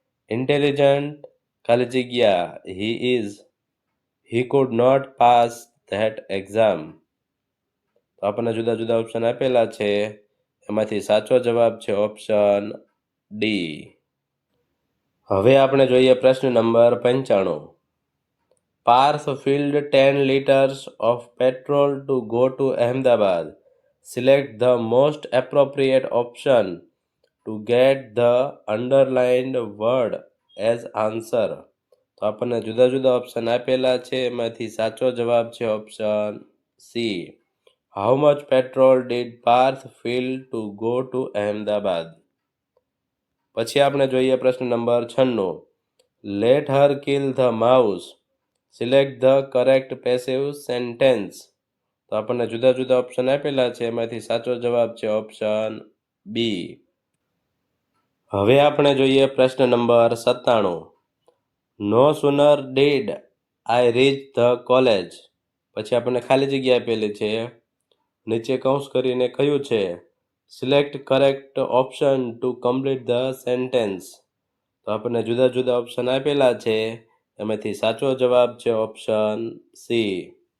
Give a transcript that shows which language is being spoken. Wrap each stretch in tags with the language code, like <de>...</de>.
<en>intelligent</en> <gu>ખાલી જગ્યા</gu> <en>he could not pass that exam.</en> <gu>તો આપણને જુદા જુદા ઓપ્શન આપેલા છે, એમાંથી સાચો જવાબ છે ઓપ્શન ડી. હવે આપણે જોઈએ પ્રશ્ન number 95.</gu> <en>Parth filled 10 liters of petrol to go to Ahmedabad. Select the most appropriate option to get the underlined word as answer.</en> <gu>તો આપણને જુદા જુદા ઓપ્શન આપેલા છે, એમાંથી સાચો જવાબ છે option C.</gu> <en>How much petrol did Parth fill to go to Ahmedabad?</en> <gu>પછી આપણે જોઈએ પ્રશ્ન number 96.</gu> <en>Let her kill the mouse. Select the correct passive sentence.</en> <gu>તો આપણને જુદા જુદા ઓપ્શન આપેલા છે, એમાંથી સાચો જવાબ છે ઓપ્શન બી. હવે આપણે જોઈએ પ્રશ્ન number 97.</gu> <en>No sooner did I reach the college.</en> <gu>પછી આપણને ખાલી જગ્યા આપેલી છે, નીચે કૌંસ કરીને કહ્યું છે</gu> <en>Select correct option to complete the sentence.</en> <gu>તો આપણને જુદા જુદા ઓપ્શન આપેલા છે, એમાંથી સાચો જવાબ છે ઓપ્શન સી.</gu>